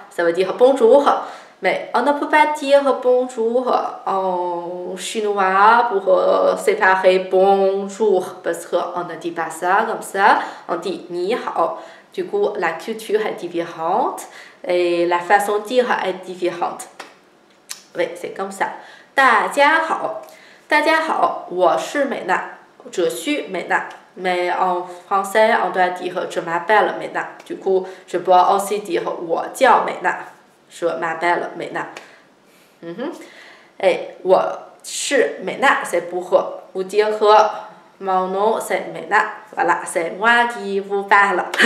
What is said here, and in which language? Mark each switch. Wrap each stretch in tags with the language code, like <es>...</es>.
<fr>Ça veut dire bonjour. Mais on ne peut pas dire bonjour en chinois pour séparer bonjour. Parce qu'on ne dit pas ça comme ça. On dit ni hao. Du coup, la culture est différente et la façon de dire est différente. Oui, c'est comme ça.</fr> <zh>大家好，大家好，我是美娜，</zh> <fr>je suis</fr> <zh>美娜。</zh> <fr>Mais en français, on doit dire je m'appelle 美娜。 Du coup, je peux aussi dire</fr> <zh>我叫美娜，</zh> <fr>je m'appelle 美娜。 Et</fr> <zh>我是美娜</zh> <fr>c'est pour vous dire mon nom c'est Mena. Voilà, c'est moi qui vous parle.</fr>